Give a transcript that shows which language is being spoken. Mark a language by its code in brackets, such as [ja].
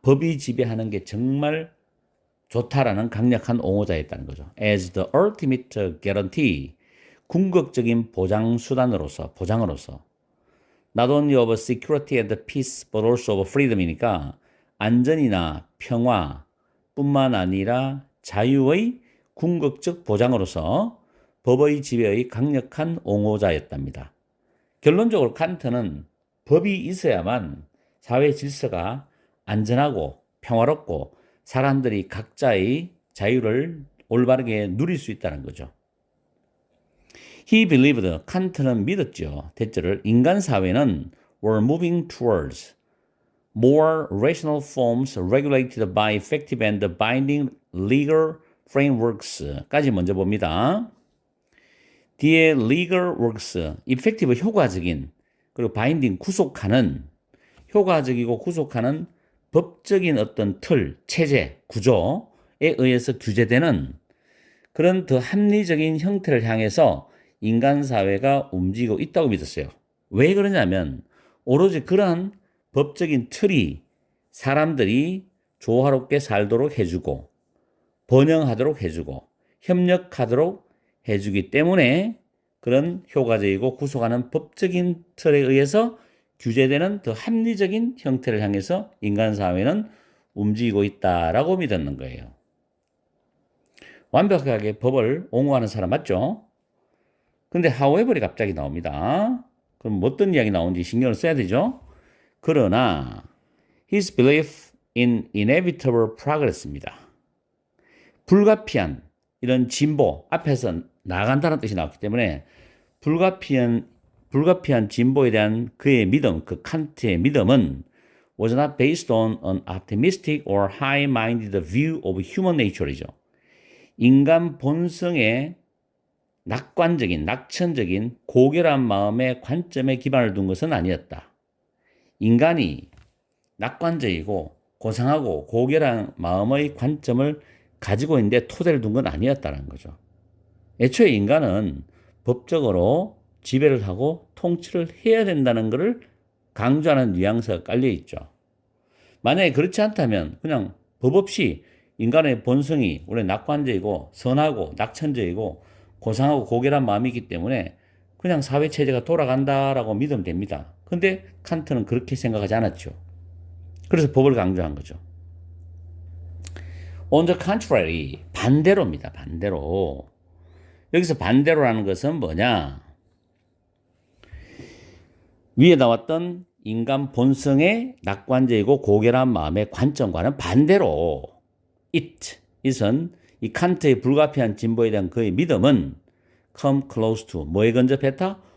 [ko] 법이 지배하는 게 정말 좋다라는 강력한 옹호자였다는 거죠. [en] as the ultimate guarantee. [ko] 궁극적인 보장으로서 [en] not only of security and peace but also of freedom [ko] 이니까 안전이나 평화 뿐만 아니라 자유의 궁극적 보장으로서 법의 지배의 강력한 옹호자였답니다. 결론적으로 칸트는 법이 있어야만 사회 질서가 안전하고 평화롭고 사람들이 각자의 자유를 올바르게 누릴 수 있다는 거죠. [en] He believed, [ko] 칸트는 믿었죠. 대절을 인간 사회는 [en] were moving towards more rational forms regulated by effective and binding legal frameworks까지 먼저 봅니다. [ko] 뒤에 legal works, effective 효과적인 그리고 binding 구속하는 효과적이고 구속하는 법적인 어떤 틀, 체제, 구조에 의해서 규제되는 그런 더 합리적인 형태를 향해서 인간 사회가 움직이고 있다고 믿었어요. 왜 그러냐면 오로지 그러한 법적인 틀이 사람들이 조화롭게 살도록 해주고 번영하도록 해주고 협력하도록 해주기 때문에 그런 효과적이고 구속하는 법적인 틀에 의해서 규제되는 더 합리적인 형태를 향해서 인간사회는 움직이고 있다라고 믿었는 거예요. 완벽하게 법을 옹호하는 사람 맞죠? 근데 however이 갑자기 나옵니다. 그럼 어떤 이야기 나오는지 신경을 써야 되죠? 그러나 [en] his belief in inevitable progress입니다. [ko] 불가피한 이런 진보, 앞에서 나아간다는 뜻이 나왔기 때문에 불가피한 진보에 대한 그의 믿음, 그 칸트의 믿음은 [en] was not based on an optimistic or high-minded view of human nature [ko] 이죠. 인간 본성의 낙관적인, 낙천적인 고결한 마음의 관점에 기반을 둔 것은 아니었다. 인간이 낙관적이고 고상하고 고결한 마음의 관점을 가지고 있는데 토대를 둔 건 아니었다는 거죠. 애초에 인간은 법적으로 지배를 하고 통치를 해야 된다는 것을 강조하는 뉘앙스가 깔려 있죠. 만약에 그렇지 않다면 그냥 법 없이 인간의 본성이 원래 낙관적이고 선하고 낙천적이고 고상하고 고결한 마음이기 때문에 그냥 사회체제가 돌아간다라고 믿으면 됩니다. 근데 칸트는 그렇게 생각하지 않았죠. 그래서 법을 강조한 거죠. [en] On the contrary, [ko] 반대로입니다. 반대로. 여기서 반대로라는 것은 뭐냐? 위에 나왔던 인간 본성의 낙관적이고 고결한 마음의 관점과는 반대로 it은 이 칸트의 불가피한 진보에 대한 그의 믿음은 [en] come close to [ko] 뭐에 근접했다?